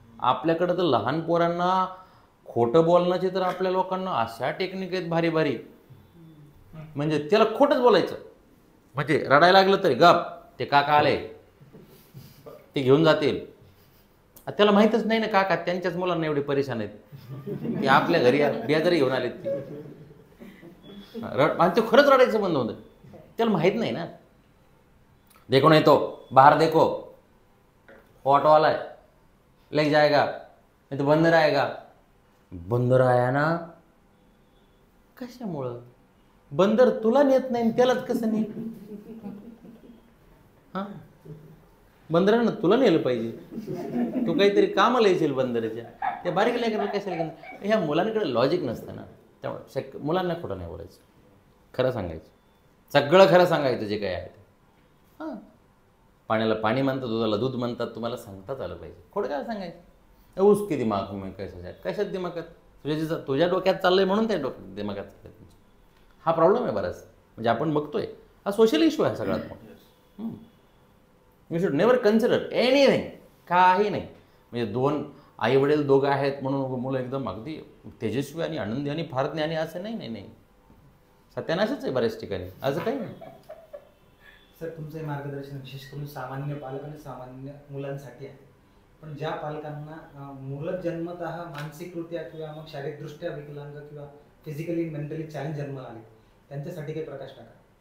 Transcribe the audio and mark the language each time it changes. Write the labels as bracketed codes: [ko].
[mr] आपल्याकडं तर लहान पोरांना खोटं बोलण्याची तर आपल्या लोकांना अशा टेक्निक आहेत भारी भारी, म्हणजे त्याला खोटंच बोलायचं, म्हणजे रडायला लागलं तरी गप, ते काका आले ते घेऊन जातील. त्याला माहीतच नाही ना काका त्यांच्याच मुलांना एवढे परेशान आहेत की आपल्या घरी बेजारी घेऊन आलेत ती आणि ते खरंच रडायचं बंद होतं. त्याला माहीत नाही ना. [hi] देखो नहीं तो बाहर देखो, ऑटो वाला है ले जाएगा, नहीं तो बंदर आएगा. [mr] बंदर आया ना, कशामुळं? बंदर तुला नेत नाही त्यालाच कसं नेत? हां, बंदरानं तुला नेलं पाहिजे. तू काहीतरी कामाला येशील बंदराच्या. त्या बारीक लेकराला कशाला घेऊन? ह्या मुलांकडे लॉजिक नसतं ना. त्यामुळे मुलांना खोटं नाही बोलायचं, खरं सांगायचं, सगळं खरं सांगायचं जे काही आहे ते. हां, पाण्याला पाणी म्हणतात, दुधाला दूध म्हणतात, तुम्हाला सांगताच आलं पाहिजे. खोटं काय सांगायचं? उसकी दिमाग में कशात दिमागात तुझ्या डोक्यात चाललंय म्हणून त्या डोक्यात दिमागात चाललंय. हा प्रॉब्लेम आहे बराच. म्हणजे आपण बघतोय हा सोशल इश्यू आहे सगळ्यात मोठा. [en] You should never consider anything. [mr] काही नाही. म्हणजे दोन आई वडील दोघं आहेत म्हणून मुलं एकदम अगदी तेजस्वी आणि आनंदी आणि फार ज्ञानी असं नाही. नाही नाही, सत्यानाशच आहे बऱ्याच ठिकाणी, असं काही नाही. सर, तुमचं हे मार्गदर्शन विशेष करून सामान्य पालक आणि सामान्य मुलांसाठी आहे. पण ज्या पालकांना मुलं जन्मतः मानसिकरित्या किंवा मग शारीरिकदृष्ट्या विकलांग किंवा फिजिकली मेंटली चॅलेंज जन्माला आले, त्यांच्यासाठी काही प्रकाश टाका.